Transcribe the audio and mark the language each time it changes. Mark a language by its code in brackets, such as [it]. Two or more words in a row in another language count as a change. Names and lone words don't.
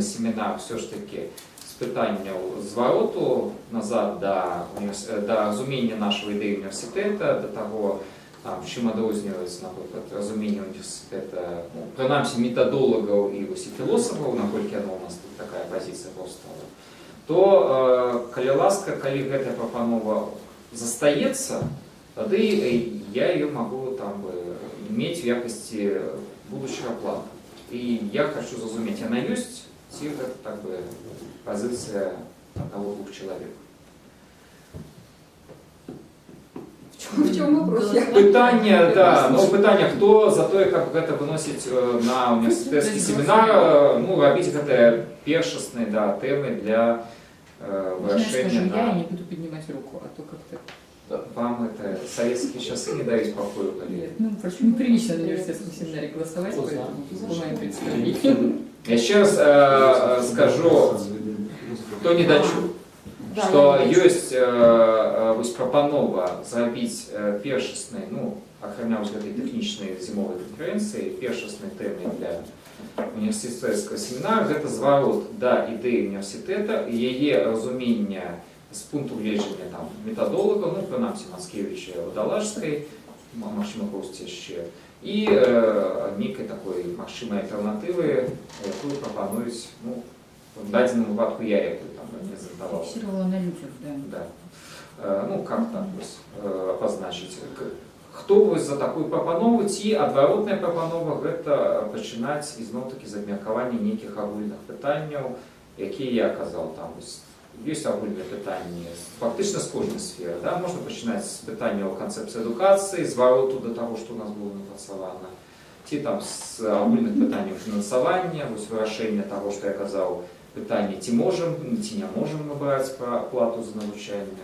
[be] семінар все ж таки з пытанняў звароту назад да разумення нашай ідэі універсітэта, да таго, чым адрозніваецца, напрыклад, разуменне універсітэта, прынамсі метадолагаў і філосафаў, наколькі яно у нас тут такая пазіцыя паўстала, то, калі ласка, калі гэтая прапанова застаецца, тады я [ru] ее могу [be] мець в якасці будучага плана. І я хочу зразумець, яна ёсць, ці гэта пазіцыя аднаго-двух чалавек. [ru] В чем вопрос? [be] Пытанне, пытанне, хто за тое, каб гэта выносіць на універсітэцкі семінар, ну, рабіць гэтыя першасныя тэмы для вырашэння. [ru] Я не буду поднимать руку, а то как-то... Вам это советские часы не дают покоя, коллеги? Ну, просто неприлично на университетском семинаре голосовать, поэтому по моим представлениям. Я еще раз скажу, кто не дочуў, что есть [be] прапанова зрабіць першаснай, ну, акрамя гэтай тэхнічнай зімовай канферэнцыі, першаснай тэмай для універсітэцкага семінара, гэта зварот да ідэі універсітэта і яе разумення з пункту гледжання метадолага, ну, прынамсі Мацкевіча, Вадалажскай, магчыма, проста яшчэ, і нейкай такой магчымай альтэрнатывы, якую прапануюць, ну, в дадзеным выпадку я, якую не задавал. [ru] Фиксировала на людях, да. Ну, как так обозначить? [be] Хто за такую прапанову, ці адваротная прапанова, гэта пачынаць ізноў-такі з абмеркавання нейкіх агульных пытанняў, якія я казаў там. Есть агульныя пытанні фактычна з кожнай сферы. Можна пачынаць з пытанняў канцэпцыі адукацыі, звароту да таго, што ў нас было напрацавана, ці там з агульных пытанняў фінансавання, вырашэння таго, што я казаў, пытанне, ці можам, ці не можам мы браць плату за навучанне.